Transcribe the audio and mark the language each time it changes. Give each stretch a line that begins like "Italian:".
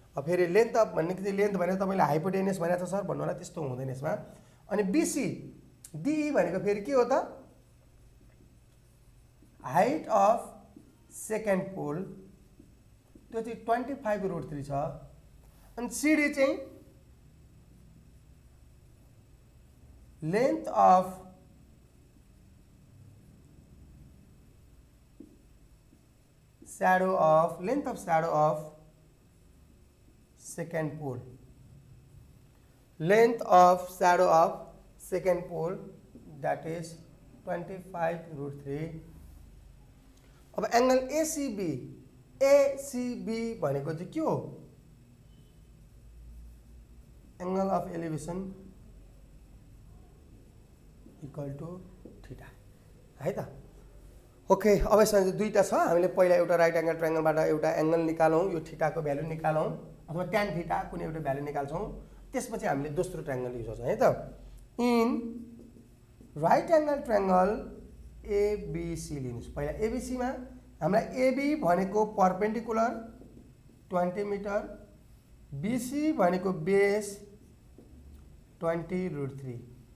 Nepali: अब फेरि length of भन्ने कि लेन्थ भनेर तपाईँले हाइपोटेनियस भनेको छ सर भन्नु होला, त्यस्तो हुँदैन यसमा। अनि बीसी डिई भनेको फेरि के हो त?
English: height of second pole,
Nepali: त्यो चाहिँ 25√3 छ। अनि सिडी चाहिँ
English: Length of shadow of second pole, length of shadow of second pole, that is 25√3।
Nepali: अब एंगल एसीबी, एसीबी भनेको चाहिँ के हो?
English: angle of elevation equal to theta
Nepali: है त। ओके, अब यसमा दुईटा छ, हामीले पहिला एउटा राइट एंगल ट्रायंगलबाट एउटा एंगल निकालौँ, यो थीटाको भ्यालु निकालौँ अथवा tan थीटा कुनै एउटा भ्यालु निकाल्छौँ, त्यसपछि हामीले दोस्रो ट्रायंगल युज गर्छौँ है त।
English: in right angle triangle
Nepali: ABC लिनुहोस्, पहिला एबीसीमा हामीलाई एबी भनेको परपेन्डिकुलर 20 मिटर, बीसी भनेको बेस 20√3।